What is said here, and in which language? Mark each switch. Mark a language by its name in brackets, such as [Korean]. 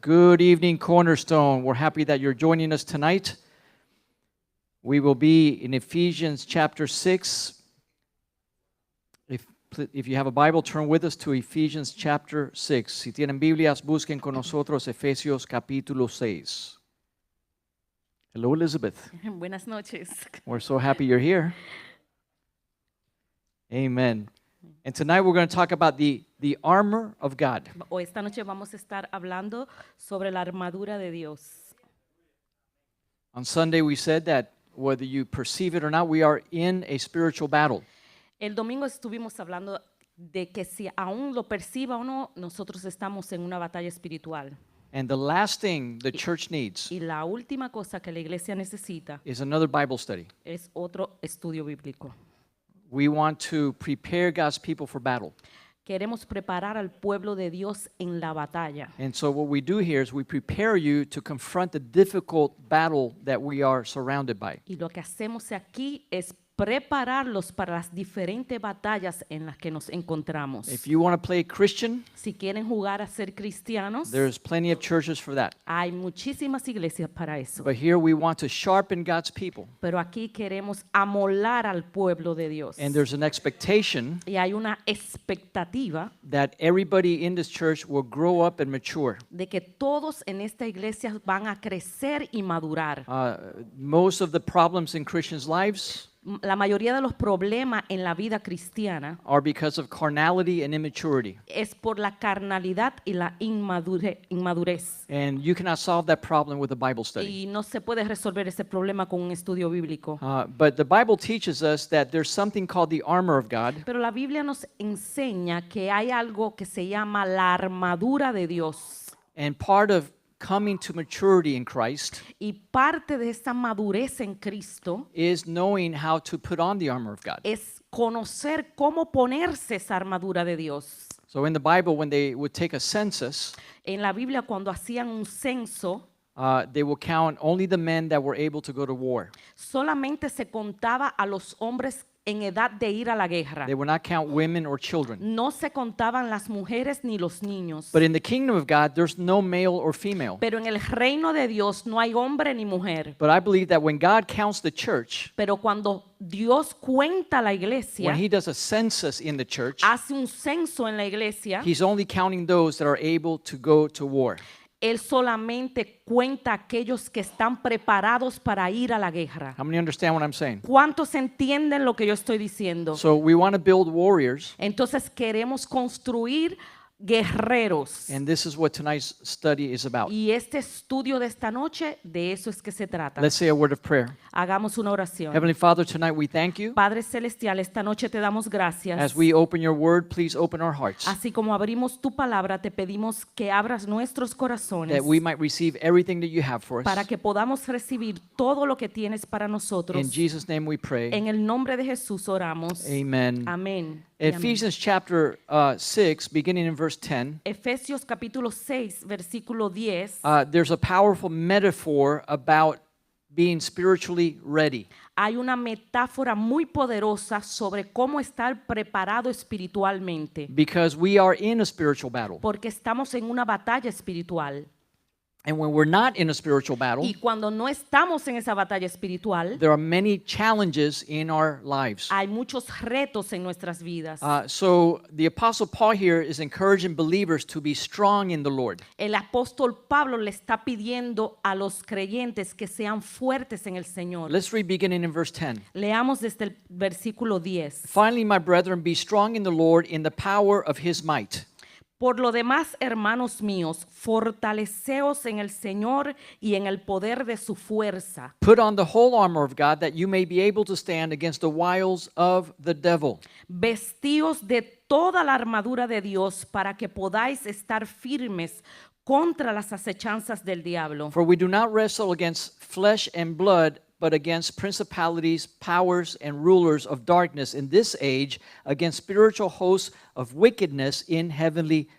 [English] Good evening, Cornerstone. We're happy that you're joining us tonight. We will be in Ephesians chapter 6. If you have a Bible, turn with us to Ephesians chapter 6. [Spanish] Si tienen Biblias, busquen con nosotros Efesios capítulo 6. [English] Hello, Elizabeth. [Spanish] Buenas noches. [English] We're so happy you're here. Amen. And tonight we're going to talk about the armor of God. [Spanish] Hoy esta noche vamos a estar hablando sobre la armadura de Dios. [English] On Sunday we said that whether you perceive it or not, we are in a spiritual battle. [Spanish] El domingo estuvimos hablando de que si aún lo perciba o no, nosotros estamos en una batalla espiritual. [English] And the last thing the church needs [Spanish] Y la última cosa que la iglesia necesita [English] is another Bible study. [Spanish] es otro estudio bíblico. [English] We want to prepare God's people for battle. [Spanish] Queremos preparar al pueblo de Dios en la batalla. [English] And so what we do here is we prepare you to confront the difficult battle that we are surrounded by. [Spanish] Y lo que hacemos aquí es prepararlos para las diferentes batallas en las que nos encontramos. [English] If you want to play Christian, [Spanish] Si quieren jugar a ser cristianos, [English] there's plenty of churches for that. [Spanish] hay muchísimas iglesias para eso. [English] But here we want to sharpen God's people. [Spanish] Pero aquí queremos amolar al pueblo de Dios. [English] And there's an expectation [Spanish] Y hay una expectativa [English] that everybody in this church will grow up and mature. [Spanish] de que todos en esta iglesia van a crecer y madurar. [English] Most of the problems in Christians' lives [Spanish] La mayoría de los problemas en la vida cristiana [English] are because of carnality and immaturity. [Spanish] es por la carnalidad y la inmadurez. [English] And you cannot solve that problem with a Bible study. [Spanish] Y no se puede resolver ese problema con un estudio bíblico. [English] But the Bible teaches us that there's something called the armor of God. [Spanish] Pero la Biblia nos enseña que hay algo que se llama la armadura de Dios. [English] And part of coming to maturity in Christ [Spanish] Y parte de esa madurez en Cristo [English] is knowing how to put on the armor of God. [Spanish] es conocer cómo ponerse esa armadura de Dios. [English] So in the Bible, when they would take a census, [Spanish] En la Biblia, cuando hacían un censo, [English] they will count only the men that were able to go to war. [Spanish] solamente se contaba a los hombres en edad de ir a la guerra. [English] They would not count women or children. [Spanish] No se contaban las mujeres ni los niños. [English] But in the kingdom of God, there's no male or female. [Spanish] Pero en el reino de Dios no hay hombre ni mujer. [English] But I believe that when God counts the church, [Spanish] Pero cuando Dios cuenta la iglesia, [English] when he does a census in the church, [Spanish] hace un censo en la iglesia, [English] he's only counting those that are able to go to war. [Spanish] Él solamente cuenta a aquellos que están preparados para ir a la guerra. [English] How many understand what I'm saying? [Spanish] ¿Cuántos entienden lo que yo estoy diciendo? [English] So we want to build warriors, [Spanish] Entonces queremos construir guerreros. [English] and this is what tonight's study is about. [Spanish] Y este estudio de esta noche, de eso es que se trata. [English] Let's say a word of prayer. [Spanish] Hagamos una oración. [English] Heavenly Father, tonight we thank you. [Spanish] Padre Celestial, esta noche te damos gracias. [English] As we open your word, please open our hearts, [Spanish] Así como abrimos tu palabra, te pedimos que abras nuestros corazones [English] that we might receive everything that you have for [Spanish] para [English] us. [Spanish] que podamos recibir todo lo que tienes para nosotros. [English] In Jesus' name we pray. [Spanish] En el nombre de Jesús oramos. [English] Amen. [Spanish] Amén. y amén. [English] Ephesians chapter 6, beginning in verse 10, [Spanish] Efesios capítulo 6, versículo 10. [English] there's a powerful metaphor about being spiritually ready. [Spanish] Hay una metáfora muy poderosa sobre cómo estar preparado espiritualmente, [English] Because we are in a spiritual battle. [Spanish] porque estamos en una batalla espiritual. [English] And when we're not in a spiritual battle, [Spanish] Y cuando no estamos en esa batalla espiritual, [English] there are many challenges in our lives. [Spanish] hay muchos retos en nuestras vidas. [English] So the Apostle Paul here is encouraging believers to be strong in the Lord. [Spanish] El apóstol Pablo le está pidiendo a los creyentes que sean fuertes en el Señor. [English] Let's read beginning in verse 10. [Spanish] Leamos desde el versículo 10. [English] Finally, my brethren, be strong in the Lord in the power of his might. [Spanish] Por lo demás, hermanos míos, fortaleceos en el Señor y en el poder de su fuerza. [English] Put on the whole armor of God that you may be able to stand against the wiles of the devil. [Spanish] Vestíos de toda la armadura de Dios para que podáis estar firmes contra las acechanzas del diablo. [English] For we do not wrestle against flesh and blood, but against principalities, powers, and rulers of darkness in this age, against spiritual hosts of wickedness in heavenly